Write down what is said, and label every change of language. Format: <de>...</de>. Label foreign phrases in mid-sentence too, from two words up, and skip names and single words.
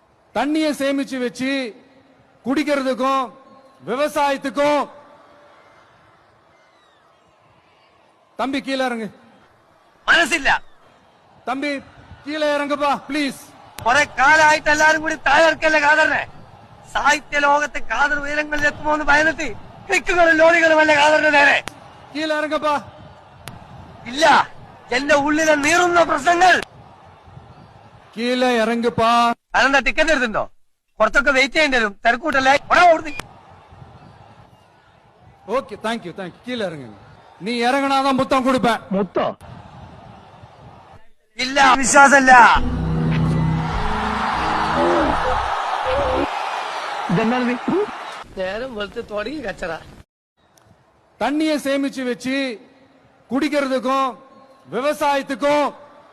<ta>தண்ணியை சேமிச்சு வச்சு குடிக்கிறதுக்கும் விவசாயத்துக்கும் தம்பி கீழே இறங்கு.</ta> <ml>മനസ്സില്ല.</ml> <ta>தம்பி கீழே இறங்குப்பா ப்ளீஸ்.</ta> <ml>കുറെ കാലമായിട്ട് എല്ലാരും കൂടി താഴെക്കല്ലേ കാതറിനെ. സാഹിത്യ ലോകത്തെ കാതർ ഉയരങ്ങളിൽ എത്തുമോ എന്ന് ഭയന്നിട്ട് ട്രിക്കുകളും ലോറികളും അല്ലേ കാതറിന്റെ നേരെ.</ml> <ta>கீழே இறங்குப்பா.</ta> <ml>ഇല്ല, എന്റെ ഉള്ളിലെ നീറുന്ന പ്രശ്നങ്ങൾ.</ml> <ta>கீழே இறங்குப்பா.</ta> <ml>അതെന്താ ടിക്കറ്റ് എടുത്തിട്ടുണ്ടോ? കുറച്ചൊക്കെ വെയിറ്റ് ചെയ്യേണ്ടി വരും. തിരക്കൂട്ടല്ലേ.</ml> <en>okay thank you</en> <ta>கீழே இறங்குங்க. நீ இறங்கினாதான் முத்தம் கொடுப்பேன்.</ta> <ml>മുത്തോ? ഇല്ല, വിശ്വാസമില്ല. നേരം വെളുത്ത് തുടങ്ങി കച്ചറ.</ml> <ta>தண்ணியை சேமிச்சு வச்சு குடிக்கிறதுக்கும் விவசாயத்துக்கும்</ta>